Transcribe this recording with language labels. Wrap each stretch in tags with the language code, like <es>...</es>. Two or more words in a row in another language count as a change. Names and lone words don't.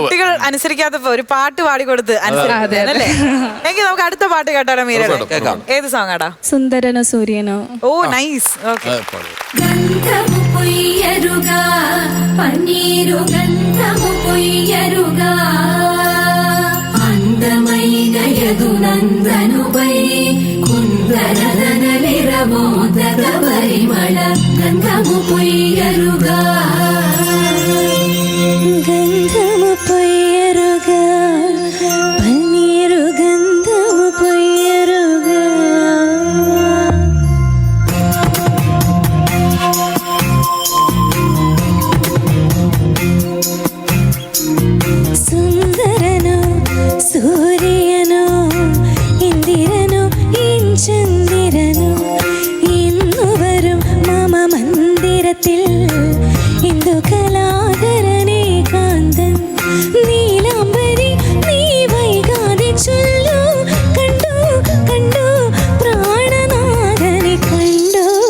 <ml>കുട്ടികൾ അനുസരിക്കാത്തപ്പോ ഒരു പാട്ട് പാടിക്കൊടുത്ത് അനുസരിക്കുന്നല്ലേ? എങ്കിൽ നമുക്ക് അടുത്ത പാട്ട് കേട്ടാലോ മീരയുടെ? ഏത് സോങ് ആടാ? സുന്ദരനോ സൂര്യനോ.</ml> <en>Oh nice. Okay.</en> <te>గంధము పొయ్యరుగ పన్నీరు గంధము పొయ్యరుగ అందమైనయదు నందనుపై కుందరదనలిరమోదక పరిమళ గంధము పొయ్యరుగా గంధము పొయ్యరుగా పన్నీరు గంధము పొయ్యరుగా സുന്ദരനോ</te> <ml>സൂര്യനോ ഇന്ദിരനോ ചന്ദ്രനോ ഇന്നു വരും മമ മന്ദിരത്തിൽ ഇന്ദു കലാധരനേ കാന്തൻ നീലാംബരി നീ വൈകാതെ ചൊല്ലു കണ്ടു കണ്ടു പ്രാണനാഥനെ കണ്ടു</ml>